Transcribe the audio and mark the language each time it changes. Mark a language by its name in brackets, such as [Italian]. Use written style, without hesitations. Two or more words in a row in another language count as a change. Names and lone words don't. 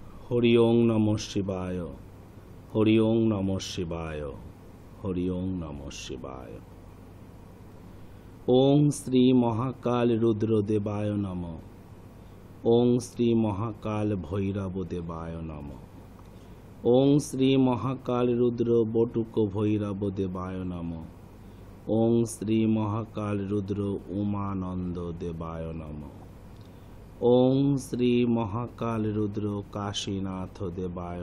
[Sanskrit] হরি ওং নমঃ শিবায়, হরি ওং নমঃ শিবায়, হরি ওং নমঃ শিবায়। ওং শ্রী মহাকাল রুদ্র দেবায় নমঃ, ওং শ্রী মহাকাল ভৈরব দেবায় নমঃ, ওং শ্রী মহাকাল রুদ্র বটুক ভৈরব দেবায় নমঃ, ওং শ্রী মহাকাল রুদ্র উমানন্দ দেবায় নমঃ, ওং শ্রী মহাকাল রুদ্র কাশীনাথ দেবায়